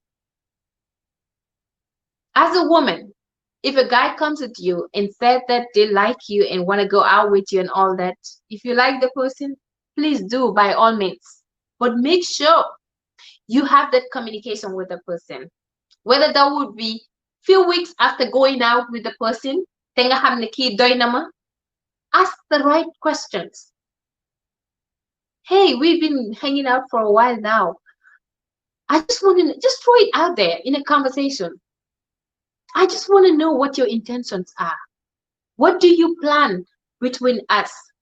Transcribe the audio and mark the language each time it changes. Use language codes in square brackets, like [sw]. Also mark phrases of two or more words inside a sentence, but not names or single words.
[en] As a woman, if a guy comes at you and said that they like you and want to go out with you and all that, if you like the person, please do, by all means. But make sure you have that communication with the person. Whether that would be few weeks after going out with the person, [wo] te nga xam ne kii doy na ma, [en] ask the right questions. Hey, we've been hanging out for a while now. I just want to just throw it out there in a conversation. I just want to know what your intentions are. What do you plan between us?